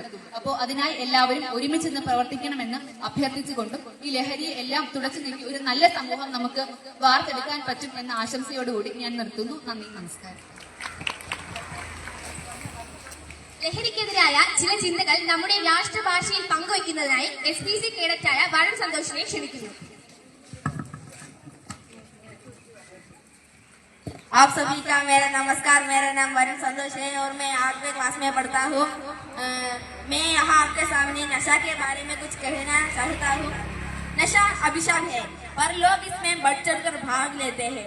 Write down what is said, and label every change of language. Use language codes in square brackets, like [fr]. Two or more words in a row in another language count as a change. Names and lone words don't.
[ml] അപ്പോ അതിനായി എല്ലാവരും ഒരുമിച്ച് നിന്ന് പ്രവർത്തിക്കണമെന്ന് അഭ്യർത്ഥിച്ചുകൊണ്ടും ഈ ലഹരിയെ എല്ലാം തുടച്ചു നീക്കി ഒരു നല്ല സമൂഹം നമുക്ക് വാർത്തെടുക്കാൻ പറ്റും എന്ന ആശംസയോടുകൂടി ഞാൻ നിർത്തുന്നു. നന്ദി, നമസ്കാരം. ലഹരിക്കെതിരായ ചില ചിന്തകൾ നമ്മുടെ രാഷ്ട്രഭാഷയിൽ പങ്കുവയ്ക്കുന്നതിനായി SPC കേഡറ്റായ വരുൺ സന്തോഷിനെ ക്ഷണിക്കുന്നു. [hi] आप सभी का मेरा नमस्कार। मेरा नाम वरुण संतोष है और मैं 8वीं क्लास में पढ़ता हूँ। मैं यहाँ आपके सामने नशा के बारे में कुछ कहना चाहता हूँ। नशा अभिशाप है पर लोग इसमें बढ़ चढ़कर भाग लेते हैं।